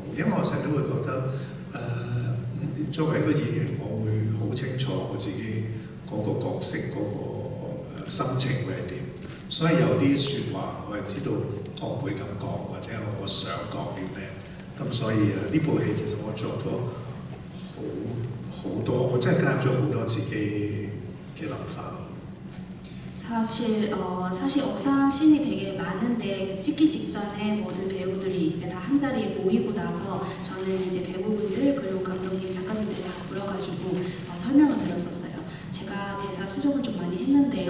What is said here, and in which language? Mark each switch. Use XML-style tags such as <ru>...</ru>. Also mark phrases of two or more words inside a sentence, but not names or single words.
<yue>因為我成日都會覺得作為一個演員，我會好清楚我自己嗰個角色嗰個心情會係點，所以有啲説話我係知道我唔會咁講，或者我想講啲咩。咁所以呢部戲其實我做咗好多，我真係加入咗好多自己嘅諗法。</yue> <ko>사실 옥상 씬이 되게 많은데 그 찍기 직전에 모든 배우들이 이제 다 한 자리에 모이고 나서 저는 이제 배우분들 그리고 감독님 작가님들 다 불러가지고 설명을 들었었어요. 제가 대사 수정을 좀 많이 했는데요.</ko>